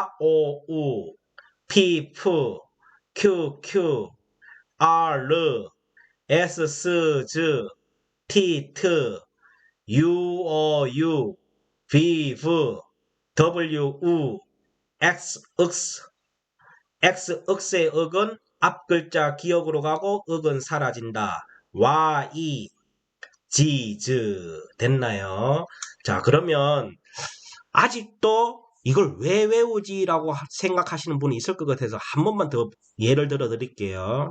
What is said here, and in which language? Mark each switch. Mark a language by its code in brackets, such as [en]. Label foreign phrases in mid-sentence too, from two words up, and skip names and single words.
[ko] O, P, Q, R, S, S, Z, T, T, U, O, U, V, V, W, U, X, X. X, X의 억은 앞 글자 기억으로 가고 억은 사라진다. Y, E, G, Z. 됐나요? 자, 그러면 아직도 이걸 왜 외우지라고 생각하시는 분이 있을 것 같아서 한 번만 더 예를 들어 드릴게요.